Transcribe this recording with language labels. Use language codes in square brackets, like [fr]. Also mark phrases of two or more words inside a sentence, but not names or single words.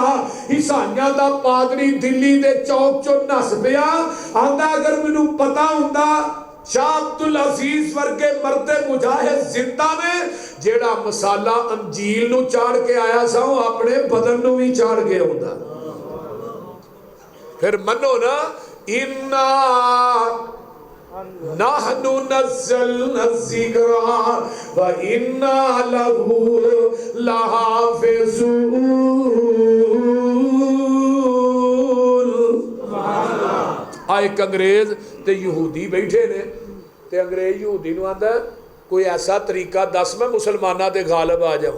[pa] عیسائیاں دا پادری دلی دے چوک چوں نس پیا، آندا اگر مینوں پتا ہندا شاہ عبدالعزیز ورگے مردے مجاہد زندہ نے جیہڑا مصالحہ انجیل نوں چاڑھ کے آیا سا وہ اپنے بدن نوں بھی چاڑھ کے آؤندا. فیر منو نا, [ar] إنا نحن نزلنا الذكر وإنا له لحافظون. [pa] ایک انگریز تے یہودی بیٹھے نے، تے انگریز یہودی نوں آندا کوئی ایسا طریقہ دس میں مسلماناں دے غالب آ جاواں.